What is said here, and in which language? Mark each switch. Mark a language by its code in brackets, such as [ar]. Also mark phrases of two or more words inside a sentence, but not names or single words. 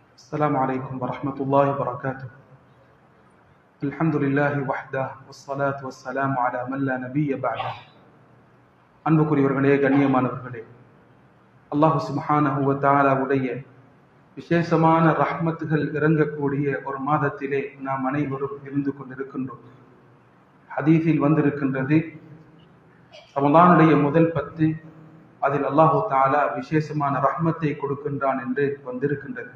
[ar] السلام عليكم ورحمة الله وبركاته. الحمد لله وحده والصلاة والسلام على من لا نبي بعده. [ta] அன்புக்குரியவர்களே, கண்ணியமானவர்களே, [ar] الله سبحانه وتعالى [ta] விசேஷமான ரஹ்மத்துகள் இறங்கக்கூடிய ஒரு மாதத்திலே நாம் அனைவரும் இருந்து கொண்டிருக்கின்றோம். ஹதீஸில் வந்திருக்கின்றது, ரமலானுடைய முதல் 10 அதில் [ar] الله تعالى [ta] விசேஷமான ரஹ்மத்தை கொடுக்கின்றான் என்று வந்திருக்கின்றது.